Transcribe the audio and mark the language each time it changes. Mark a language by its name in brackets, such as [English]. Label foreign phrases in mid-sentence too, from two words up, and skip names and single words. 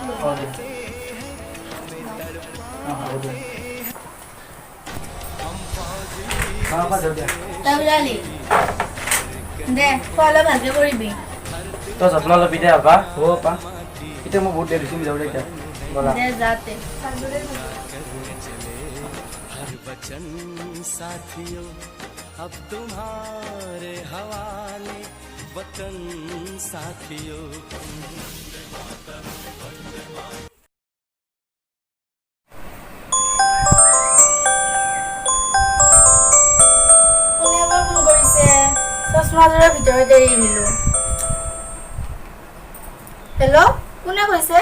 [Assamese] হ'ব দিয়া। হ'ব দিয়া মা পাপা যাওঁ দিয়া। তই ওলালি দে, খোৱা লোৱা ভালকে কৰিবি। তই যত্ন ল'বি দে বাবা। হ'ব পাপা, এতিয়া মই বহুত দেৰি হৈছে, যাওঁ দিয়া এতিয়া। ব'লা। দে যাতে। ভালদৰে যাব। [Hindi] वचन साथियों अब तुम्हारे हवाले वतन साथियों। [Assamese] কোনে এবাৰ ফোন কৰিছে? চশমাযোৰৰ ভিতৰত এৰি আহিলো। হেল্ল' কোনে কৈছে?